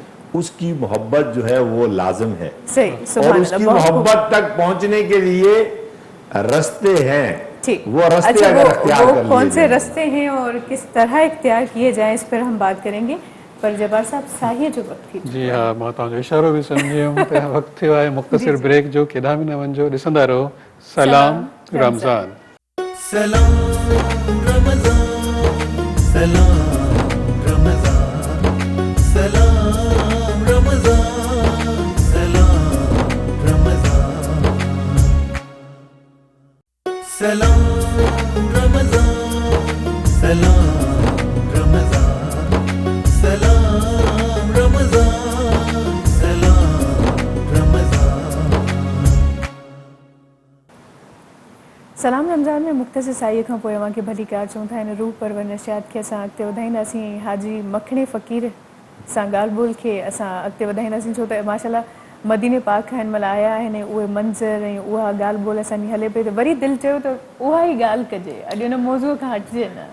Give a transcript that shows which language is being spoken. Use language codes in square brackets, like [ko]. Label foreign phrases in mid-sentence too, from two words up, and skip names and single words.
[ur] اس کی محبت جو ہے وہ لازم ہے, صحیح. اور سبحان اس کی اللہ. بہت خوب. محبت تک پہنچنے کے لیے رستے ہیں. ٹھیک. وہ رستے اچھا اگر اختیار وہ کر لیے کون سے جائیں. رستے ہیں اور کس طرح اختیار کیے جائیں اس پر ہم بات کریں گے. [sd] پر جبار صاحب ساہیے جو وقت تھی [ur] جی ہاں, [sd] मां तव्हांजो इशारो बि सम्झी वियुमि त वक़्तु थियो आहे मुख़्तसिर ब्रेक जो, केॾांहुं बि न वञिजो, ॾिसंदा रहो सलाम रमज़ान. सलाम रमजान सलाम रमजान सलाम रमजान सलाम रमजान सलाम रमजान सलाम रमजान सलाम रमजान सलाम रमजान सलाम रमज़ान में मुख़्तसिर साईअ खां पोइ अव्हांखे भली कार चऊं था. हिन रूह परवर नशियात खे असां अॻिते वधाईंदासीं. हाजी मखणे फ़क़ीर सां ॻाल्हि ॿोल खे असां अॻिते वधाईंदासीं, छो त माशाल्लाह मदीने पाक खां हिन महिल आया आहिनि. उहे मंज़र ऐं उहा ॻाल्हि ॿोल असांजी हले पई, त वरी दिलि चयो त उहा ई ॻाल्हि कजे, अॼु हुन मौज़ूअ खां हटिजे न.